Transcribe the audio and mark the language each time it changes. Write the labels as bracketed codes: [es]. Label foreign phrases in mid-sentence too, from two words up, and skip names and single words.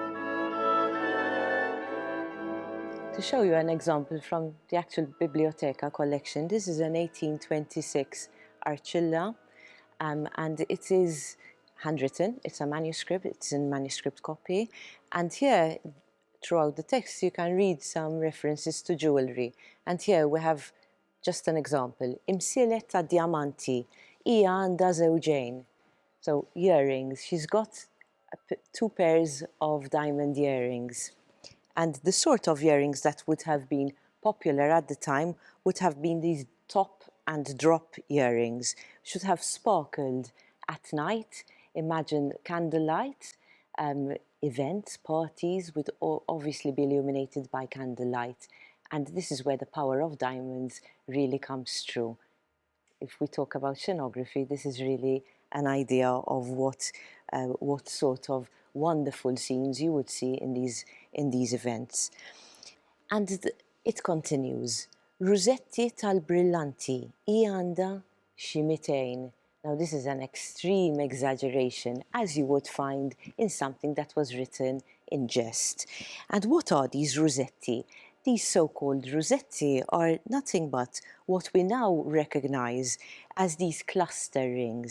[en] To show you an example from the actual Biblioteca collection, this is an 1826 Archilla, and it is handwritten, it's a manuscript, it's in manuscript copy, and here, throughout the text, you can read some references to jewellery. And here we have just an example. [mt] Imsielet ta' diamanti, hija għandha żewġejn. [en] So, earrings. She's got 2 pairs of diamond earrings. And the sort of earrings that would have been popular at the time would have been these top and drop earrings. Should have sparkled at night. Imagine candlelight. Events, parties would obviously be illuminated by candlelight. And this is where the power of diamonds really comes through. If we talk about scenography, this is really an idea of what sort of wonderful scenes you would see in these events. And it continues. [mt] Rusetti tal-brillanti, hija għandha xi 200. [en] Now this is an extreme exaggeration, as you would find in something that was written in jest. And what are these Rusetti? These so-called Rusetti are nothing but what we now recognize as these cluster rings.